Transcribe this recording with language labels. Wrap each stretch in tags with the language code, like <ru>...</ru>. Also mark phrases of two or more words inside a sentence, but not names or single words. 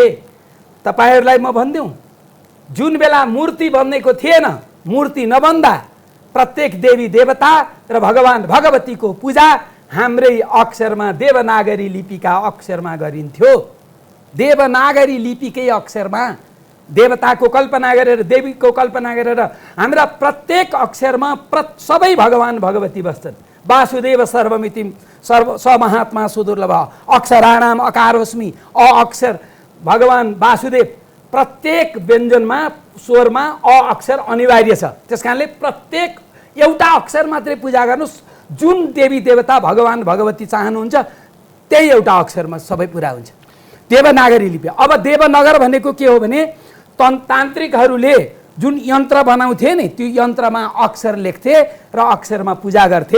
<ne>तपाईहरूलाई म भनिदिउँ, जुन बेला मूर्ति बन्नेको थिएन, मूर्ति नबन्दा प्रत्येक देवी देवता र भगवान भगवतीको पूजा हाम्रै अक्षरमा देवनागरी लिपिका अक्षरमा गरिन्थ्यो। देवनागरी लिपिकै अक्षरमा देवताको कल्पना गरेर, देवीको कल्पना गरेर हाम्रा प्रत्येक अक्षरमा सबै भगवान भगवती बस्छन्।</ne> <sa>वासुदेव सर्वमितिम सर्व स महात्मा सुदुर्लभ अक्षराणाम अकारोस्मि</sa> <ne>अ अक्षर भगवान वासुदेव। प्रत्येक व्यञ्जनमा स्वरमा अ अक्षर अनिवार्य छ। त्यस कारणले प्रत्येक एउटा अक्षर मात्रै पूजा गर्नुहोस्। जुन देवी देवता भगवान भगवती चाहनुहुन्छ त्यही एउटा अक्षरमा सबै पुरा हुन्छ। देवनागरी लिपि। अब देवनगर भनेको के हो भने तान्त्रिकहरूले जुन यन्त्र बनाउँथे नि, त्यो यन्त्रमा अक्षर लेख्थे र अक्षरमा पूजा गर्थे।</ne>